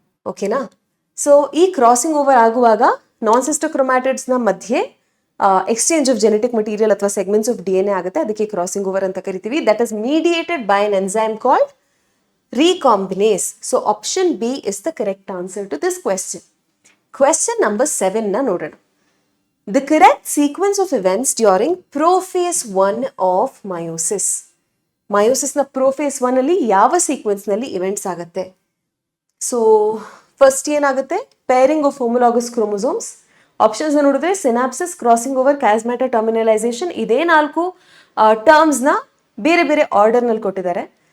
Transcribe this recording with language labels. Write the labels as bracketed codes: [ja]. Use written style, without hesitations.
[kn] ಓಕೆನಾ? ಸೊ ಈ crossing over ಆಗುವಾಗ ನಾನ್ ಸಿಸ್ಟರ್ ಕ್ರೊಮ್ಯಾಟಿಡ್ಸ್ ನ ಮಧ್ಯೆ ಎಕ್ಸ್ಚೇಂಜ್ ಆಫ್ ಜೆನೆಟಿಕ್ ಮಟೀರಿಯಲ್ ಅಥವಾ ಸೆಗ್ಮೆಂಟ್ಸ್ ಆಫ್ DNA ಆಗುತ್ತೆ. ಅದಕ್ಕೆ ಕ್ರಾಸಿಂಗ್ ಓವರ್ ಅಂತ ಕರಿತೀವಿ. [en] That is mediated by an enzyme called recombinase. So option B is the correct answer to this question. Question number 7 [kn] na nodana. [en] The correct sequence of events during prophase 1 of meiosis. [kn] Meiosis na prophase 1 ಅಲ್ಲಿ ಯಾವ sequence ನಲ್ಲಿ events ಆಗುತ್ತೆ? [en] so first [kn] ಏನಾಗುತ್ತೆ? [en] Pairing of homologous chromosomes. [kn] Options ನೋಡಿದ್ರೆ synopsis, crossing over, ಕ್ಯಾಸ್ಮ್ಯಾಟಾ, ಟರ್ಮಿನಲೈಸೇಷನ್. ಇದೇ 4 ಟರ್ಮ್ಸ್ನ ಬೇರೆ ಬೇರೆ ಆರ್ಡರ್ನಲ್ಲಿ ಕೊಟ್ಟಿದ್ದಾರೆ.